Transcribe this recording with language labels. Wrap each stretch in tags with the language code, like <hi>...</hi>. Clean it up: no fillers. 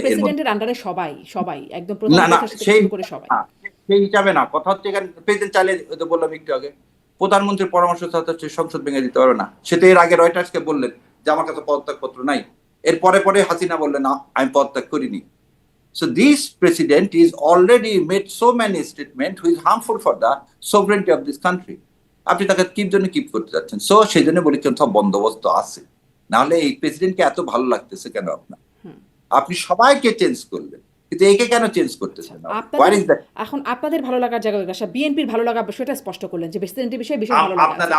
<bn>তো প্রেসিডেন্টের আন্ডারে সবাই সবাই একদম না না, প্রধান থেকে সেই শুরু করে সবাই। সেই হিসাবে না, কথা হচ্ছে এখানে প্রেসিডেন্ট চাইলে, ওই তো বললাম একটু আগে, প্রধানমন্ত্রীর পরামর্শ ছাড়া হচ্ছে সংসদ ভেঙে দিতে পারবে না। সেটা এর আগে রয়টার্সকে বললেন যে আমার কাছে পদত্যাগ পত্র নাই। এর পরে পরে হাসিনা বললেন না, আমি পদত্যাগ করিনি।</bn> <en>So this president is already made so many statements which is harmful for the sovereignty of this country.</en> <bn>আপনি তাকে কিপ করতে যাচ্ছেন। সো সেই জন্য বলি সব বন্দোবস্ত আছে, নাহলে এই প্রেসিডেন্টকে এত ভালো লাগতেছে কেন আপনার? আপনি সবাইকে চেঞ্জ করলেন, কিন্তু একে কেন চেঞ্জ করতেছেন? এখন আপনাদের ভালো লাগার জায়গায় আসা, বিএনপির ভালো লাগা সেটা স্পষ্ট করলেন যে প্রেসিডেন্টের বিষয়ে ভীষণ ভালো লাগা আছে।</bn>